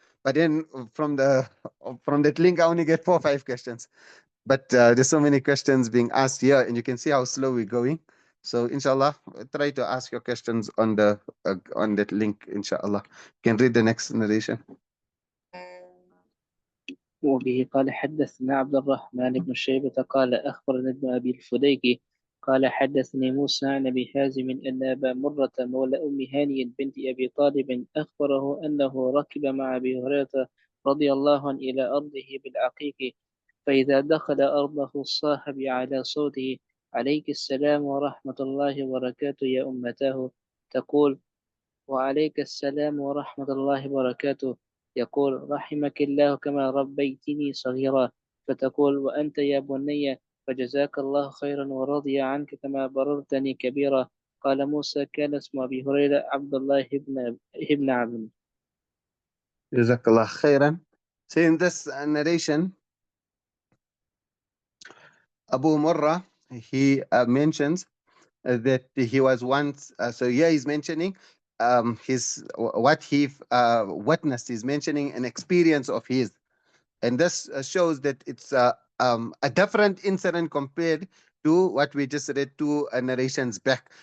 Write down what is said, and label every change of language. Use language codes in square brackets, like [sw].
[en] But then from that link, I only get 4 or 5 questions. But there's so many questions being asked here, and you can see how slow we're going. So inshallah, try to ask your questions on that link. Inshallah, you can read the next narration. [ar] وبه قال حدثنا عبد الرحمن بن شيبة قال أخبرنا ابن أبي الفديك قال حدثني موسى عن أبي حازم أن أبا مرة مولى أم هاني بنت أبي طالب أخبره أنه ركب مع أبي هريرة رضي الله عنه إلى أرضه بالعقيق، فإذا دخل أرضه صاح على صوته: عليك السلام ورحمة الله وبركاته يا أمتاه. تقول: وعليك السلام ورحمة الله وبركاته. يقول: رحمك الله كما ربيتني صغيرا. فتقول: وأنت يا بني فجزاك الله خيرا ورضي عنك كما بررتني كبيرا. قال موسى: كان اسم أبي هريرة عبد الله بن عبد. [en] Jazakallah khairan. So in this narration, Abu Murrah, he mentions that he was once, so here he's mentioning what he witnessed. He's mentioning an experience of his. And this shows that it's a different incident compared to what we just read 2 narrations back.